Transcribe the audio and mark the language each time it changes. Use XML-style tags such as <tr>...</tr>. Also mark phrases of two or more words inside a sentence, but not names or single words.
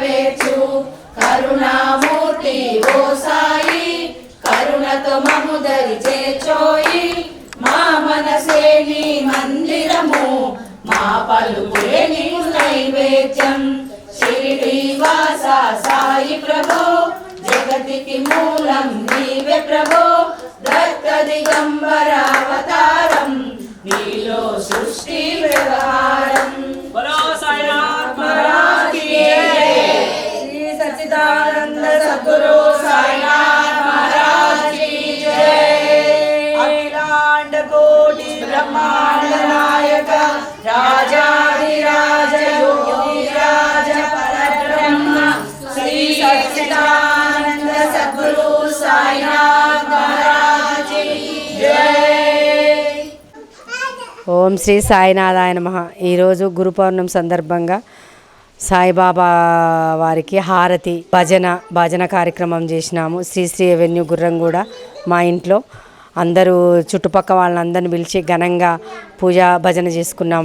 <te>చేర్చు కరుణామూర్తి ఓ సాయి కరుణతో మము దరి చేర్చోయి మా మనసే నీ మందిరము మా పలుకే నీ నైవేద్యం షిరిడి వాస సాయి ప్రభో జగతికి మూలం నీవే ప్రభో దత్త దిగంబరావతారం నీలో సృష్టి వ్యవహారం</te> <hi>बोलो साईनाथ महाराज की जय। श्री सच्चिदानंद सद्गुरु साईनाथ महाराज की जय।</hi> <sa>अखिलांड कोटि ब्रह्मांड नायक राजाधिराज योगिराज परब्रह्म श्री सच्चिदानंद सद्गुरु साईनाथ</sa> <hi>महाराज की जय।</hi> <sa>ఓం శ్రీ సాయినాథాయ నమః.</sa> <te>ఈరోజు గురు పౌర్ణమి సందర్భంగా సాయిబాబా వారికి హారతి భజన కార్యక్రమం చేసినాము. శ్రీ అవెన్యూ గుర్రంగూడ మా ఇంట్లో అందరూ చుట్టుపక్కల వాళ్ళందరిని పిలిచి ఘనంగా పూజా భజన చేసుకున్నాము.</te>